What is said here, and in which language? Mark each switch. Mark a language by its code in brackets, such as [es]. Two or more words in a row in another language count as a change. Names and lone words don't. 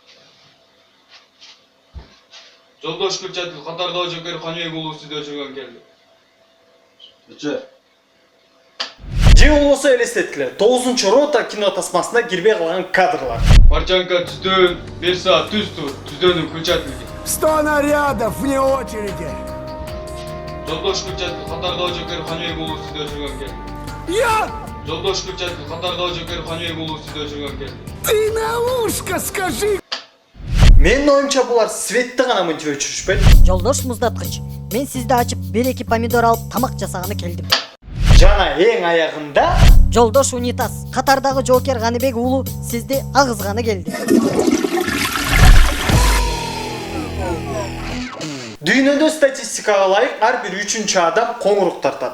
[ky] Жолдош включатель катарда жокер Каныбек уулу студия өчүргөн келди. Же болбосо элестеткиле, 9-рота кино тасмасына кирбей калган кадрлар. Парчанка түздөн 1 саат түз тур. Түздөн включательге. [ru] 100 нарядов вне очереди. [ky] Жолдош включатель катарда жокер Каныбек уулу студия өчүргөн келди. [ru] Я! Жолдош включатель катарда жокер Каныбек уулу студия өчүргөн келди. Ты на ушко скажи! [ky] Менин оюмча булар светти гана мынча өчүрүшпөйт. Жолдош муздаткыч, мен сизди ачып 1-2 помидор алып тамак жасаганы келдим. Жана эң аягында Жолдош унитаз, катардагы жокер Каныбек уулу сизди агызганы келди. Дүйнөдө статистикага ылайык ар бир 3-чү адам коңурук тартат.